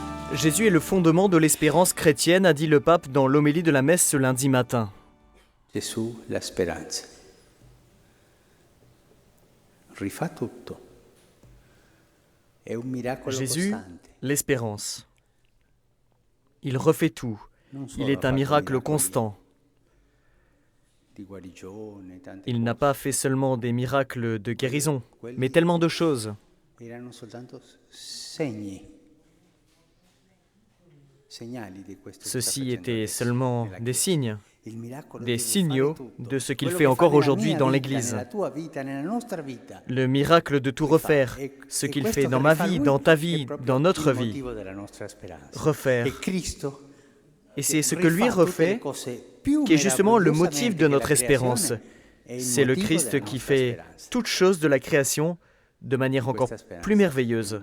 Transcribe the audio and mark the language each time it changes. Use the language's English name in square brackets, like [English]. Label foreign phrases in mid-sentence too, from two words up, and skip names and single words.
[French] Jésus est le fondement de l'espérance chrétienne, a dit le pape dans l'homélie de la messe ce lundi matin. [Italian] Gesù la speranza. Rifà tutto. È un miracolo [French] Jésus, [Italian] costante. [French] l'espérance. Il refait tout. Il est un miracle constant. [Italian] Di guarigione, tante [French] Il n'a [Italian] cose. [French] pas fait seulement des miracles de guérison, mais tellement de choses. [Italian] Erano soltanto segni. Segnali di questo che sta [French] Ceci [Italian] facendo [French] étaient [Italian] adesso [French] seulement [Italian] nella [French] des [Italian] Chiesa. [French] signes, [Italian] Il miracolo [French] des [Italian] di [French] signaux [Italian] rifare tutto. [French] de ce qu'il [Italian] Quello [French] fait [Italian] che fa [French] encore [Italian] nella [French] aujourd'hui [Italian] mia [French] dans [Italian] vita, [French] l'Église. [Italian] nella tua vita, nella nostra vita. [French] Le miracle de tout refaire, ce qu'il fait dans ma vie, dans ta vie, dans notre vie. Refaire. Et c'est ce que lui refait qui est justement le motif de notre espérance. C'est le Christ qui fait toutes choses de la création de manière encore plus merveilleuse.